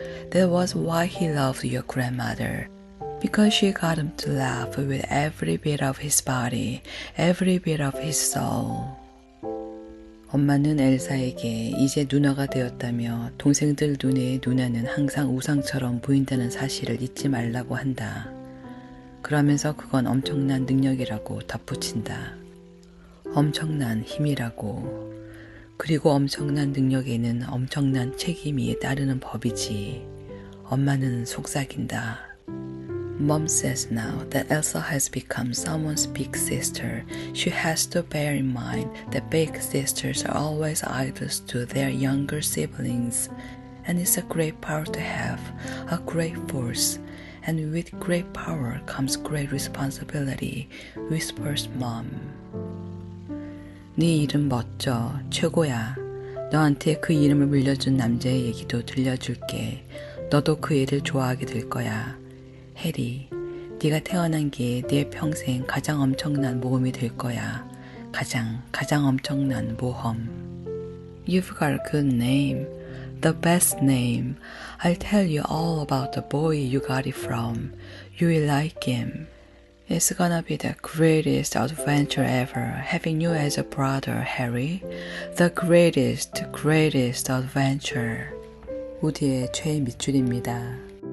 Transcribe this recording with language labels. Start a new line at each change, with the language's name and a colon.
English: That was why he loved your grandmother. Because she got him to laugh with every bit of his body, every bit of his soul.
Korean: 엄마는 엘사에게 이제 누나가 되었다며 동생들 눈에 누나는 항상 우상처럼 보인다는 사실을 잊지 말라고 한다. 그러면서 그건 엄청난 능력이라고 덧붙인다. 엄청난 힘이라고. 그리고 엄청난 능력에는 엄청난 책임이 따르는 법이지. 엄마는 속삭인다.
English: Mom says now that Elsa has become someone's big sister. She has to bear in mind that big sisters are always idols to their younger siblings. And it's a great power to have, a great force. And with great power comes great responsibility, whispers Mom.
Korean: 네 이름 멋져, 최고야. 너한테 그 이름을 물려준 남자의 얘기도 들려줄게. 너도 그 애를 좋아하게 될 거야. 해리, 네가 태어난 게 내 평생 가장 엄청난 모험이 될 거야. 가장 엄청난 모험.
English: You've got a good name. The best name. I'll tell you all about the boy you got it from. You will like him. It's gonna be the greatest adventure ever, having you as a brother, Harry. The greatest adventure.
Korean: 우디의 최애 밑줄입니다.